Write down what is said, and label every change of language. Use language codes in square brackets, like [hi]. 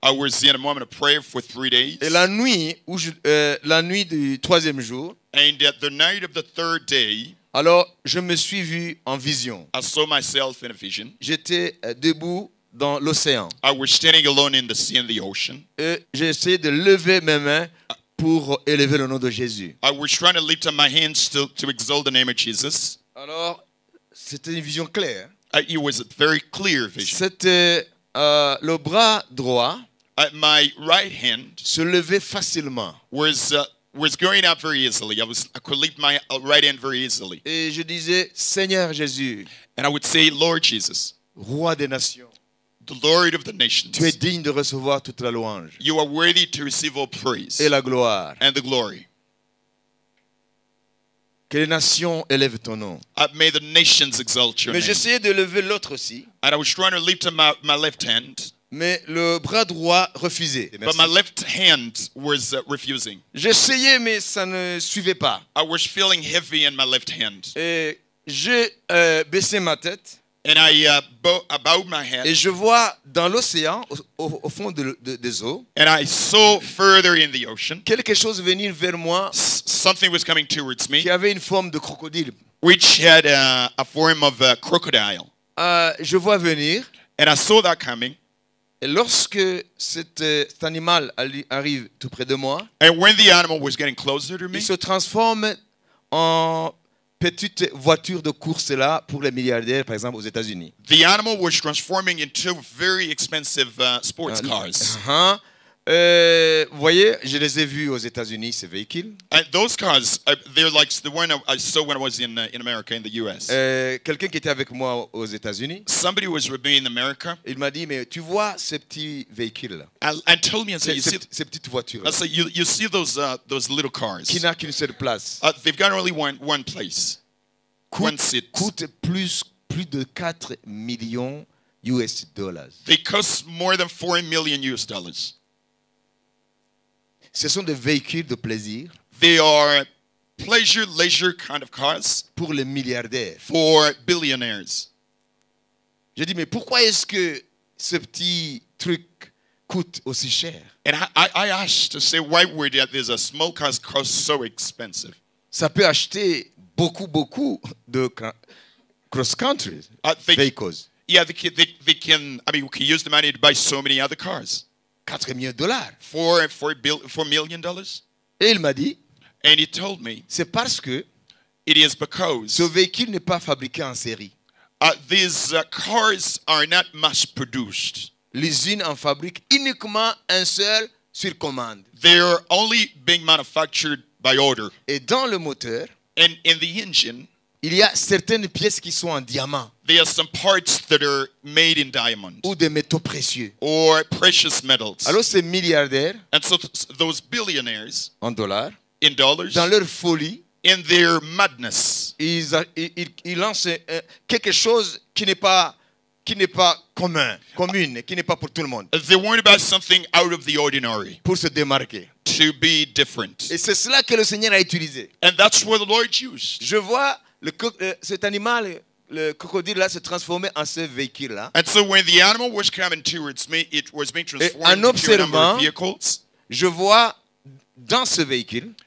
[en] I was in a moment of prayer for 3 days. [fr] Et la nuit du 3e jour, [en] And at the night of the 3rd day, [fr] alors je me suis vu en vision. [en] I saw myself in a vision. [fr] J'étais debout dans l'océan. [en] I was standing alone in the sea and the ocean. [fr] Et j'ai essayé de lever mes mains pour élever le nom de Jésus. [en] I was trying to lift up my hands to exalt the name of Jesus. [fr] Alors, c'était une vision claire. [en] It was a very clear vision. [fr] C'était le bras droit [en] My right hand [fr] se levait facilement. [en] was going up very easily. I could lift my right hand very easily. [fr] Et je disais, Seigneur Jésus, [en] And I would say, Lord Jesus, [fr] roi des nations, [en] the Lord of the nations. [fr] Tu es digne de recevoir toute la louange [en] You are worthy to receive all praise [fr] et la gloire. [en] and the glory. [fr] Que les nations élèvent ton nom. [en] May the nations exalt your [fr] Mais [en] name. [fr] j'essayais de lever l'autre aussi, [en] And I was trying to lift up my left hand, [fr] mais le bras droit refusait. [en] but my left hand was refusing. [fr] J'essayais, mais ça ne suivait pas. [en] I was feeling heavy in my left hand. [fr] Et j'ai baissé ma tête [en] And I bowed my head. [fr] et je vois dans l'océan, au fond des eaux, [en] And I saw further in the ocean, [fr] quelque chose venir vers moi [en] something was coming towards me, [fr] qui avait une forme de crocodile. [en] which had a form of a crocodile. [fr] Je vois venir, [en] And I saw that coming. [fr] et lorsque cet animal arrive tout près de moi, [en] And when the animal was getting closer to me, [fr] il se transforme en petite voiture de course là pour les milliardaires, par exemple aux États-Unis. [en] the animal was transforming into very expensive sports cars. [fr] Vous voyez, je les ai vus aux États-Unis, ces véhicules. [en] And those cars, they're like the one I saw when I was in America, in the U.S. [fr] Quelqu'un qui était avec moi aux États-Unis, [en] Somebody was with me in America [fr] il m'a dit, mais tu vois ces petits véhicules-là, [en] and told me, and said, [fr] ces petites voitures [en] I said, you see those little cars? [fr] qui n'a qu'une seule place, [en] They've got only one place, one seat. [fr] coûtent plus de 4 millions US dollars. [en] They cost more than $4 million US. [fr] Ce sont des véhicules de plaisir [en] They are pleasure, leisure kind of cars [fr] pour les milliardaires. [en] for billionaires. [fr] Je dis, mais pourquoi est-ce que ce petit truc coûte aussi cher? [en] And I asked to say, why would there's a small cars cost so expensive? [fr] Ça peut acheter beaucoup de cross-country [en] They vehicles. can, I mean, we can use the money to buy so many other cars. [fr] 4 millions de dollars. [en] $4 million. [fr] Et il m'a dit, [en] And he told me [fr] c'est parce que [en] it is [fr] ce [en] because [fr] véhicule n'est pas fabriqué en série. [en] these cars are not mass produced. [fr] L'usine en fabrique uniquement un seul sur commande. [en] They're only being manufactured by order. [fr] Et dans le moteur, [en] And in the engine, [fr] il y a certaines pièces qui sont en diamant [en] there are some parts that are made in diamond [fr] ou des métaux précieux. [en] or precious metals. [fr] Alors ces milliardaires [en] And so those billionaires [fr] en dollars, [en] in dollars, [fr] dans leur folie, [en] in their madness, [fr] ils lancent quelque chose qui n'est pas commune, qui n'est pas pour tout le monde, [en] they weren't about something out of the ordinary [fr] pour se démarquer. [en] to be different. [fr] Et c'est cela que le Seigneur a utilisé. [en] And that's what the Lord used. [fr] Je vois cet animal, le crocodile là, se transformer en ce véhicule là. [en] And so when the animal was coming towards me, it was being [fr] en [en] transformed into a number [fr] observant, [en] of vehicles. [fr] Je vois dans ce véhicule